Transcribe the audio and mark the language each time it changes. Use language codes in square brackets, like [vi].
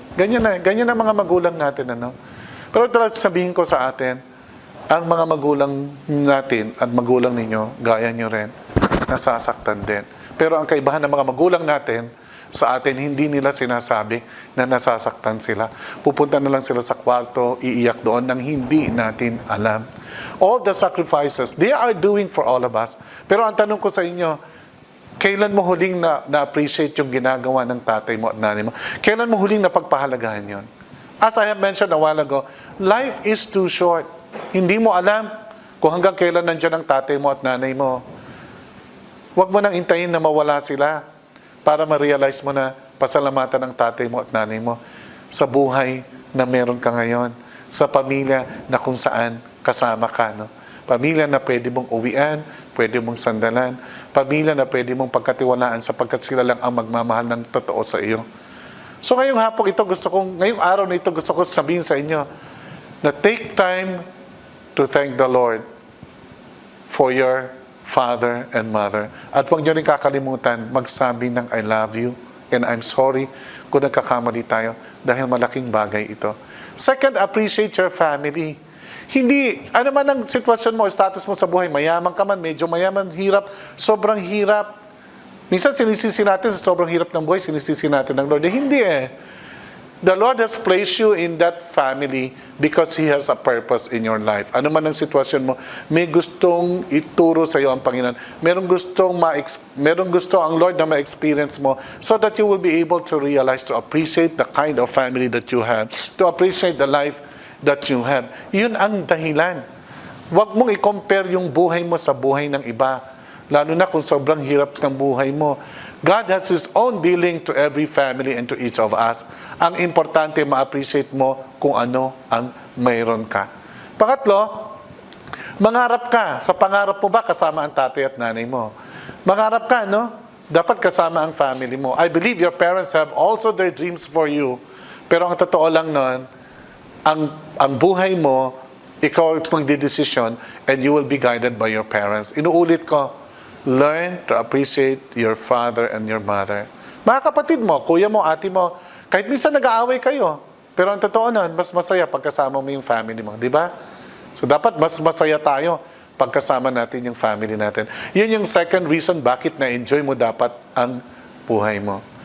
[tl] Ganyan ang mga magulang natin, ano? Pero talagang sabihin ko sa atin, ang mga magulang natin at magulang ninyo, gaya nyo rin, nasasaktan din. Pero ang kaibahan ng mga magulang natin, sa atin, hindi nila sinasabi na nasasaktan sila. Pupunta na lang sila sa kwarto, iiyak doon nang hindi natin alam. [en] All the sacrifices, they are doing for all of us. [tl] Pero ang tanong ko sa inyo, kailan mo huling na-appreciate yung ginagawa ng tatay mo at nanay mo? Kailan mo huling napagpahalagahan yon? [en] As I have mentioned a while ago, life is too short. [tl] Hindi mo alam kung hanggang kailan nandiyan ang tatay mo at nanay mo. Huwag mo nang intayin na mawala sila para ma-realize mo na pasalamatan ng tatay mo at nanay mo sa buhay na meron ka ngayon, sa pamilya na kung saan kasama ka. No? Pamilya na pwede mong uwian, pwede mong sandalan, pamilya na pwede mong pagkatiwalaan sapagkat sila lang ang magmamahal ng totoo sa iyo. So ngayong hapon ito, ngayong araw na ito, gusto ko sabihin sa inyo na [en] take time to thank the Lord for your father and mother. [tl] At huwag nyo rin kakalimutan magsabi ng [en] I love you and I'm sorry [tl] kung nagkakamali tayo dahil malaking bagay ito. [en] Second, appreciate your family. [tl] Hindi, ano man ang sitwasyon mo, status mo sa buhay, mayaman ka man, medyo mayaman, hirap, sobrang hirap. Minsan sinisisi natin sa sobrang hirap ng buhay, sinisisi natin ng Lord. Hindi [en] The Lord has placed you in that family because He has a purpose in your life. [tl] Ano man ang sitwasyon mo, may gustong ituro sa iyo ang Panginoon. Merong gusto ang Lord na ma-experience mo [en] so that you will be able to realize, to appreciate the kind of family that you have, to appreciate the life that you have. [tl] Yun ang dahilan. Huwag mong i-compare yung buhay mo sa buhay ng iba. Lalo na kung sobrang hirap ng buhay mo. [en] God has His own dealing to every family and to each of us. [tl] Ang importante, ma-appreciate mo kung ano ang mayroon ka. Pangatlo, mangarap ka. Sa pangarap mo ba, kasama ang tatay at nanay mo? Mangarap ka, no? Dapat kasama ang family mo. [en] I believe your parents have also their dreams for you. [tl] Pero ang totoo lang nun, ang buhay mo, ikaw ang magdidesisyon [en] and you will be guided by your parents. [tl] Inuulit ko, [en] learn to appreciate your father and your mother. [tl] Mga kapatid mo, kuya mo, ate mo, kahit minsan nag-aaway kayo, pero ang totoo nun, mas masaya pagkasama mo yung family mo, di ba? So dapat mas masaya tayo pagkasama natin yung family natin. Yun yung second reason bakit na-enjoy mo dapat ang buhay mo.